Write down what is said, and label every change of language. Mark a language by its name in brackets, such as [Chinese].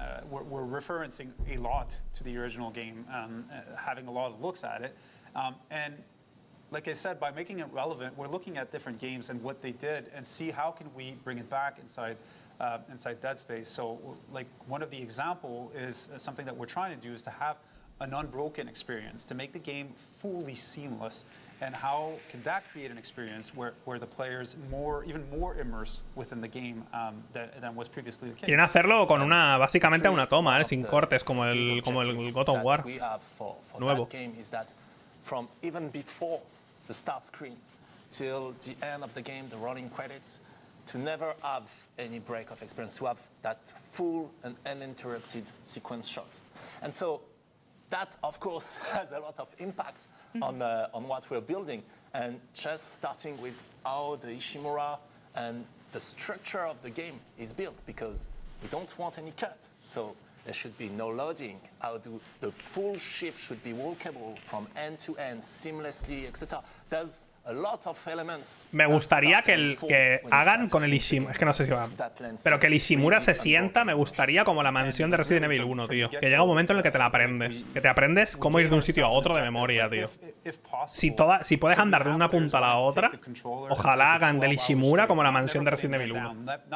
[English] We're referencing a lot to the original game, having a lot of looks at it, and like I said, by making it relevant, we're looking at different games and what they did, and see how can we bring it back inside Dead Space. So, like one of the example is something that we're trying to do is to have an unbroken experience, to make the game fully seamless. And how can that create an experience where the players even more immersed within the game than was previously the case? [Spanish] Quieren hacerlo con básicamente una toma, sin cortes, como el God of War nuevo. [English] From even before the start screen till the end of the game, the rolling credits, to never have any break of experience, to have that full and uninterrupted sequence shot. And so that, of course, has a lot of impact on what we're building. And just starting with how the Ishimura and the structure of the game is built, because we don't want any cut. So there should be no loading. How the full ship should be walkable from end to end, seamlessly, etc. There's a lot of elements. [Spanish] Me gustaría que hagan con el Ishimura. Es que no sé si va. Pero que el Ishimura se sienta, me gustaría como la mansión de Resident Evil 1, tío. Que llega un momento en el que te la aprendes. Que te aprendes cómo ir de un sitio a otro de memoria, tío. Si puedes andar de una punta a la otra, ojalá hagan del Ishimura como la mansión de Resident Evil 1.